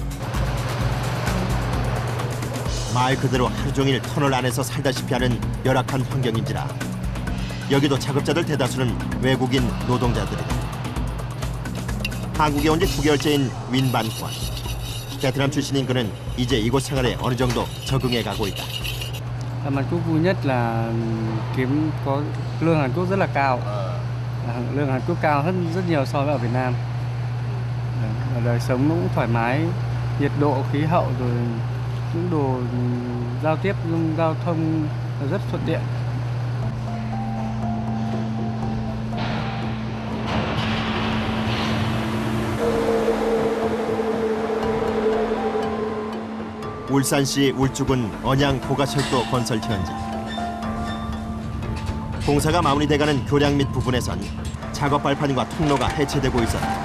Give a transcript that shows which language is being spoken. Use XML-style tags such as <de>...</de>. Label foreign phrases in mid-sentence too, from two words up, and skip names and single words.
<ko>말 그대로 하루 종일 터널 안에서 살다시피 하는 열악한 환경인지라 여기도 작업자들 대다수는 외국인 노동자들이다. 한국에 온 지 9개월째인 윈반권. 베트남 출신인 그는 이제 이곳 생활에 어느 정도 적응해 가고 있다.</ko> <vi>Mà chú vui nhất là kiếm có lương Hàn Quốc rất là cao. Lương Hàn Quốc cao hơn rất nhiều so với ở Việt Nam. Và đời sống nó cũng thoải mái, nhiệt độ, khí hậu rồi những đồ giao tiếp, giao thông rất thuận tiện.</vi> <ko>울산시 울주군 언양 고가철도 건설 현장. 공사가 마무리돼가는 교량 및 부분에선 작업 발판과 통로가 해체되고 있었다.</ko>